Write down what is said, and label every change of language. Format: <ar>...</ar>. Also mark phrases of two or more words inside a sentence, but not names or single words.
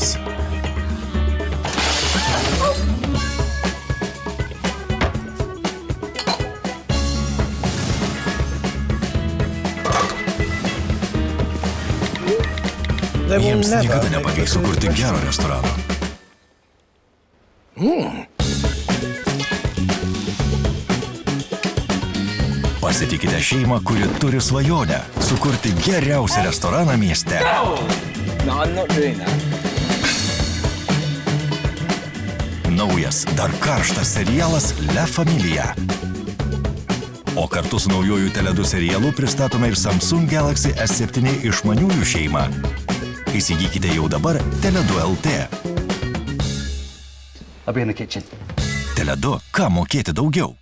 <lt>Jiems niekada nepavyks sukurti gero restorano. Pasitikite šeimą, kuri turi svajonę sukurti geriausią restoraną mieste.</lt> <en>No, I'm not doing that.</en> <lt>Naujas, dar karštas serialas La Familia. O kartu su naujoju Tele2 serialu pristatome ir Samsung Galaxy S7 išmaniųjų šeimą. Įsigykite jau dabar Tele2 LT.</lt> <en>I'll be in the kitchen.</en> <lt>Tele2, ką mokėti daugiau?</lt>